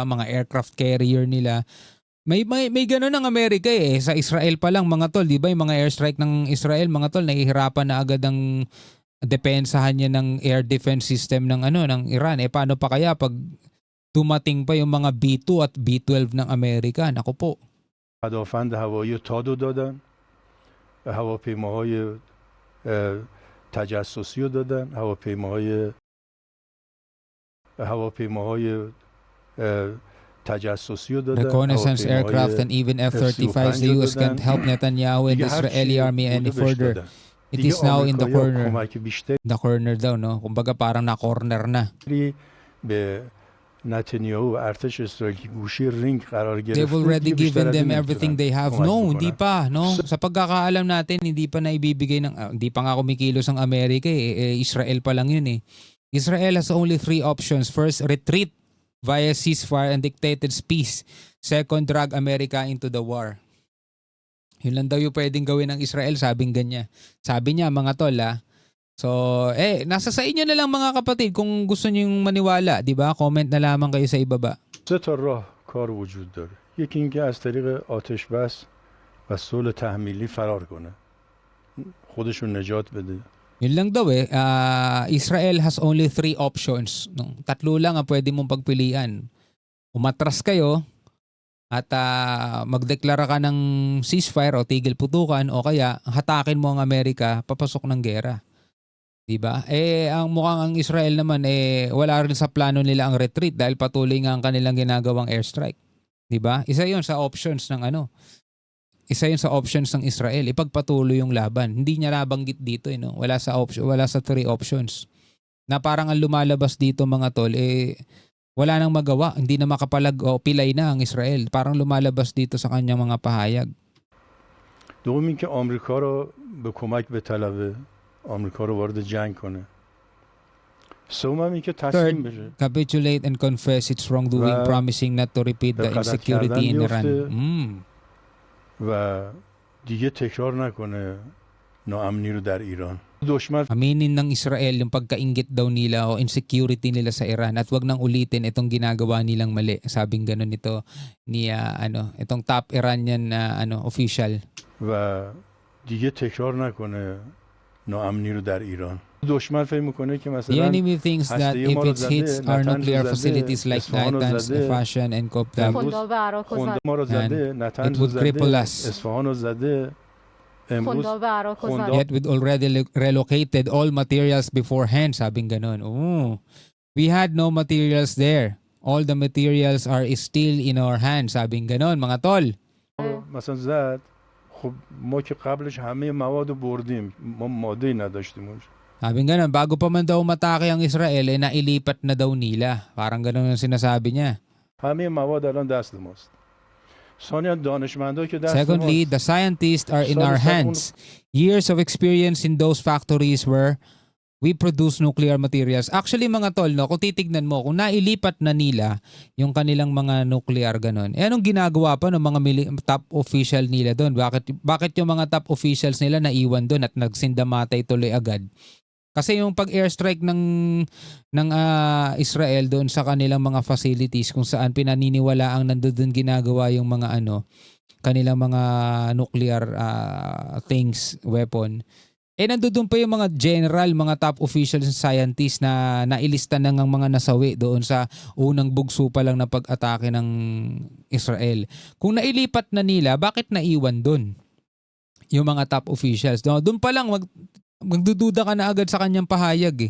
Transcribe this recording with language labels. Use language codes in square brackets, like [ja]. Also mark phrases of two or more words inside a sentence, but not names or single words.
[tl] Mga aircraft carrier nila. May gano'n ng Amerika sa Israel pa lang, mga tol, di ba? Yung mga airstrike ng Israel, mga tol, nahihirapan na agad ang depensahan niya ng air defense system ng Iran. Paano pa kaya pag dumating pa yung mga B2 at B12 ng Amerika? Naku po. [fa] پدافند هوایی تادو دادن، هواپیماهای تجسسی رو دادن، هواپیماهای تجسسی رو دادن، [en] reconnaissance aircraft and even F-35s. The US can't help Netanyahu and the Israeli army any further. It is now in the corner. The corner daw, no? [tl] Kumbaga parang na-corner na. [fa] نتانیاهو و ارتش اسرائیل که گوشه رینگ قرار گرفته. [en] They've already given them everything they have. No, [tl] hindi pa, no. Sa pagkakaalam natin, hindi pa na ibibigay hindi pa nga kumikilos ang Amerika Israel pa lang yun [en] Israel has only 3 options. First, retreat via ceasefire and dictated peace. Second, drag America into the war. [tl] Yun lang daw yung pwedeng gawin ng Israel, sabing ganyan. Sabi niya, mga tol, So, nasa sa inyo na lang, mga kapatid, kung gusto niyo maniwala, di ba? Comment na lamang kayo sa ibaba. [fa] 3 تا راه کار وجود داره. یکی اینکه از طریق آتش بس و صلح تحمیلی فرار کنه. خودشون نجات بده. [tl] Yun lang daw [en] Israel has only 3 options. No? [tl] 3 lang ang pwede mong pagpilian. Umatras kayo at magdeklara ka ng ceasefire o tigil putukan o kaya hatakin mo ang Amerika papasok ng gera. Diba? Ang mukhang ang Israel naman wala rin sa plano nila ang retreat dahil patuloy nga ang kanilang ginagawang airstrike. Diba? Isa 'yon sa options ng Isa 'yon sa options ng Israel. Ipagpatuloy yung laban. Hindi niya nabanggit dito, no? Wala sa 3 options. Na parang ang lumalabas dito, mga tol, wala nang magawa. Hindi na makapalag o pilay na ang Israel. Parang lumalabas dito sa kanyang mga pahayag. [fa] دوم اینکه آمریکا رو به کمک بطلبه، آمریکا رو وارد جنگ کنه. سوم هم اینکه تسلیم بشه. [en] Third, capitulate and confess its wrongdoing, [fa] و [en] promising not to repeat the [fa] به غلط [en] insecurity in [fa] کردن [en] Iran. [fa] بیفته. و دیگه تکرار نکنه ناامنی رو در ایران. دشمن [tl] Aminin ng Israel yung pagkainggit daw nila o insecurity nila sa Iran at wag nang ulitin itong ginagawa nilang mali. Sabing ganun ito ni itong [en] top Iranian official. [fa] و دیگه تکرار نکنه ناامنی رو در ایران. دشمن فکر میکنه که [en] The [fa] مثلا [en] enemy thinks that [fa] هسته [en] if [fa] ما رو [en] it hits [fa] زده، [en] our [fa] نتنز رو [en] nuclear [fa] زده، [en] facilities like [fa] اصفهان رو [en] Natanz, [fa] زده، [en] Fashion and Kopdam, [fa] امروز خونده و عراق و خونده ما رو زده، [en] it [fa] نتنز رو [en] would cripple [fa] زده، [en] us. [fa] اصفهان رو زده. امروز خونده و عراق و خونده- زد. [en] Yet we'd already relocated all materials beforehand. [tl] Sabing ganun. [en] Oh, we had no materials there. All the materials are still in our hands. [tl] Sabing ganun, mga tol. [fa] مثلا زد، خب ما که قبلش همه مواد رو بردیم، ما ماده نداشتیم اونجا. [tl] Sabi nga nun, bago pa man daw matake ang Israel, nailipat na daw nila. Parang ganun yung sinasabi niya. [fa] همه مواد الان دست ماست. ثانیا دانشمندا که دست [en] Secondly, [fa] ماست. [en] the scientists are in Sorry, our sir, hands. Years of experience in those factories where we produce nuclear materials. [tl] Actually mga tol, no, kung titignan mo, kung nailipat na nila yung kanilang mga nuclear ganun, anong ginagawa pa ng mga top official nila doon? Bakit yung mga [en] top officials [tl] nila naiwan doon at nagsindamatay tuloy agad? Kasi yung pag-airstrike ng Israel doon sa kanilang mga facilities kung saan pinaniniwala ang nandoon ginagawa yung mga kanilang mga [en] nuclear things, [tl] weapon. Nandoon pa yung mga general, mga [en] top officials and scientists [tl] na nailista na ng mga nasawi doon sa unang bugso pa lang na pag-atake ng Israel. Kung nailipat na nila, bakit naiwan doon yung mga [en] top officials? [tl] Doon pa lang magdududa ka na agad sa kanyang pahayag eh.